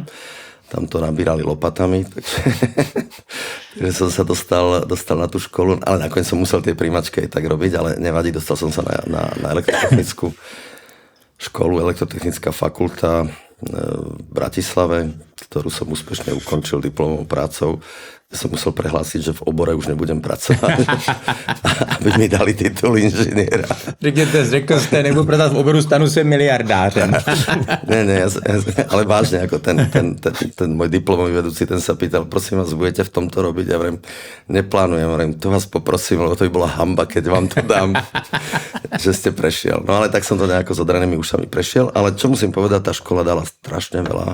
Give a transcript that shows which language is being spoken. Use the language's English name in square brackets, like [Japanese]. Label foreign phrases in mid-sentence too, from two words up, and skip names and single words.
[Slovak] Tam to nabírali lopatami, takže som sa dostal na tú školu, ale nakoniec som musel tie príjmačky aj tak robiť, ale nevadí, dostal som sa na elektrotechnickú školu, elektrotechnická fakulta v Bratislave, ktorú som úspešne ukončil diplomovou prácou. Som musel prehlásiť, že v obore už nebudem pracovať, aby mi dali titul inžiniera. [Czech] Řekl jste, nebudu pracovat v oboru, stanu se miliardářem. Ne, [Slovak] ale vážne, ako ten môj diplomový vedúci, ten sa pýtal, prosím vás, budete v tomto robiť? Ja vrem, neplánujem, to vás poprosím, lebo to by bola hamba, keď vám to dám, že ste prešiel. No ale tak som to nejako s odranými ušami prešiel, ale čo musím povedať, tá škola dala strašne veľa.